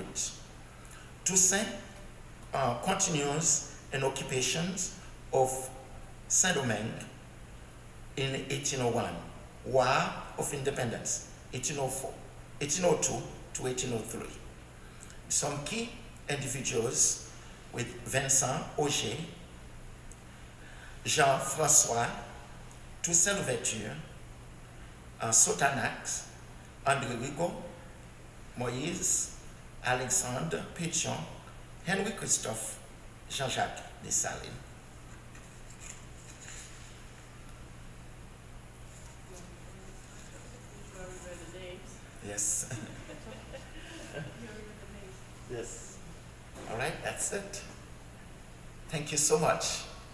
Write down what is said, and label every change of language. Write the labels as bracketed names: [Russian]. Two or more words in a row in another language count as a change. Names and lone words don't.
[English] Toussaint continues an occupation of Saint-Domingue in 1801. War of Independence 1804, 1802 to 1803. Some key individuals with Vincent Auger, Jean-François, Toussaint Louverture, Sotanax, André Rigaud, Moïse, Alexandre Pétion, Henry Christophe, Jean-Jacques Dessalines. Yes. Yes. All right, that's it. Thank you so much.